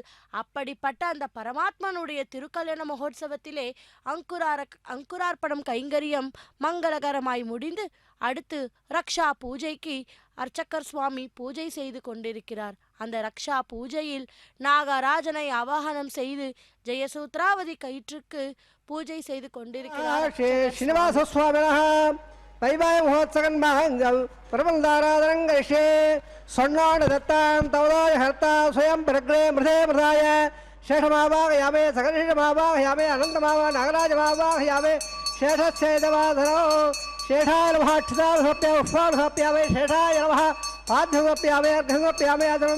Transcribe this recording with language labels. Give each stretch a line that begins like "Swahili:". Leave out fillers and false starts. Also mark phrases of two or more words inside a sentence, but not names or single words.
Tamil: அப்படிப்பட்ட அந்த பரமாத்மனுடைய திருக்கல்யாண மகோத்சவத்திலே அங்குரார்ப்பணம் கைங்கரியம் மங்களகரமாய் முடிந்து அடுத்து ரக்ஷா பூஜைக்கு அர்ச்சகர் சுவாமி பூஜை செய்து கொண்டிருக்கிறார். அந்த ரக்ஷா பூஜையில் நாகராஜனை ஆவாகனம் செய்து ஜெயசூத்ராவதி கயிற்றுக்கு பூஜை செய்து கொண்டிருக்கிறார்.
Sanskrit: श्रीनिवास स्वामिनः वैवाह महोत्सवं मांगल परमंदाराधनं करिष्ये स्वर्णान् दत्तां तवदाय हर्ता स्वयं प्रग्रे मृधे मृधाय शेषमावाहयामे सकर्षमावाहयामे अनन्तमावा नागराजमावाहयामे शेषच्छेदवाधनो शेषाय नमः अक्षतामसमर्प्यामि पुष्पामसमर्प्यामि शेषाय नमः पाद्यमसमर्प्यामि अर्घ्यमसमर्प्यामि अधर्मं